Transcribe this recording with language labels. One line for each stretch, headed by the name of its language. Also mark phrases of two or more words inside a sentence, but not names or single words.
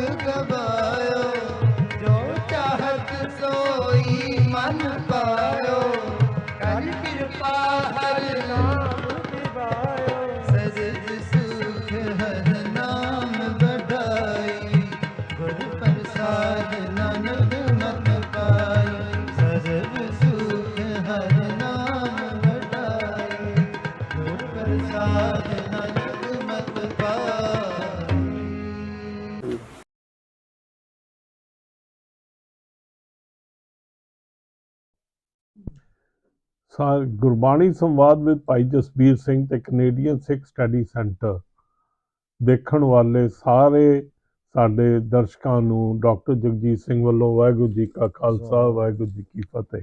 Punjabi: ਗਵਾਇਓ, ਜੋ ਚਾਹਤ ਸੋਈ ਮਨ ਪਾਇਓ, ਕਰ ਕ੍ਰਿਪਾ ਹਰ ਨਾਮ ਦਿਵਾਇਓ, ਸਜਦ ਸੁਖ ਹਰ ਨਾਮ ਬਢਾਈ, ਗੁਰ ਪ੍ਰਸਾਦ ਨਾਨਕ ਮਤ ਪਾਈ, ਸਜਦ ਸੁਖ ਹਰ ਨਾਮ ਬਢਾਈ, ਗੁਰ ਪ੍ਰਸਾਦ ਨਾਨਕ ਮਤ ਪਾਈ। ਗੁਰਬਾਣੀ ਸੰਵਾਦ ਵਿਦ ਭਾਈ ਜਸਬੀਰ ਸਿੰਘ ਤੇ ਕੈਨੇਡੀਅਨ ਸਿੱਖ ਸਟੱਡੀ ਸੈਂਟਰ ਦੇਖਣ ਵਾਲੇ ਸਾਰੇ ਸਾਡੇ ਦਰਸ਼ਕਾਂ ਨੂੰ ਡਾਕਟਰ ਜਗਜੀਤ ਸਿੰਘ ਵੱਲੋਂ ਵਾਹਿਗੁਰੂ ਜੀ ਕਾ ਖਾਲਸਾ ਵਾਹਿਗੁਰੂ ਜੀ ਕੀ ਫਤਿਹ।